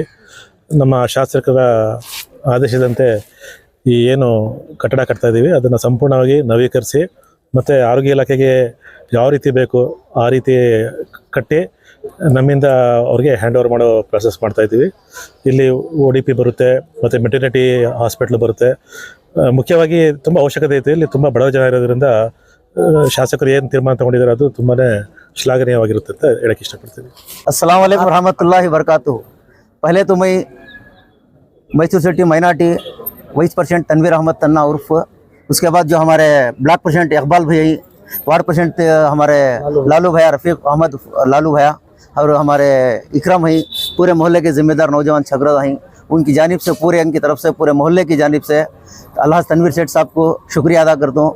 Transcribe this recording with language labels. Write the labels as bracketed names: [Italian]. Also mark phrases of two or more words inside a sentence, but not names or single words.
[Kannada] ನಮ್ಮ ಶಾಸಕರ ಆದೇಶದಂತೆ ಈ ಏನು ಕಟ್ಟಡ ಕಟ್ತಾ ಇದ್ದೀವಿ ಅದನ್ನು ಸಂಪೂರ್ಣವಾಗಿ ನವೀಕರಿಸಿ ಮತ್ತು ಆರೋಗ್ಯ ಇಲಾಖೆಗೆ ಯಾವ ರೀತಿ ಬೇಕು ಆ ರೀತಿ ಕಟ್ಟಿ ನಮ್ಮಿಂದ ಅವ್ರಿಗೆ [English] hand over [Kannada] ಮಾಡೋ ಪ್ರೊಸೆಸ್ ಮಾಡ್ತಾಯಿದ್ದೀವಿ. ಇಲ್ಲಿ ODP ಬರುತ್ತೆ ಮತ್ತು [English] maternity hospital [Kannada] ಬರುತ್ತೆ. ಮುಖ್ಯವಾಗಿ ತುಂಬ ಅವಶ್ಯಕತೆ ಐತೆ. ಇಲ್ಲಿ ತುಂಬ ಬಡವ ಜನ ಇರೋದ್ರಿಂದ ಶಾಸಕರು ಏನು ತೀರ್ಮಾನ ತಗೊಂಡಿದ್ದಾರೆ ಅದು ತುಂಬಾ ಶ್ಲಾಘನೀಯವಾಗಿರುತ್ತೆ ಅಂತ ಹೇಳಕ್ಕೆ ಇಷ್ಟಪಡ್ತೀನಿ. [Arabic] السلام عليكم رحمة الله وبركاته. [Urdu] پہلے تو میں میسور [English] city minority vice president [Urdu] تنویر احمد تنا عرف، اس کے بعد جو ہمارے [English] block president [Urdu] اقبال بھیا, [English] ward president [Urdu] ہمارے لالو بھیا، رفیق احمد لالو بھیا، اور ہمارے اکرام ہیں، پورے محلے کے ذمہ دار نوجوان چھگرا ہیں، ان کی جانب سے پورے ان کی طرف سے پورے محلے کی جانب سے اللہ تنویر سیٹھ صاحب کو شکریہ ادا کرتا ہوں.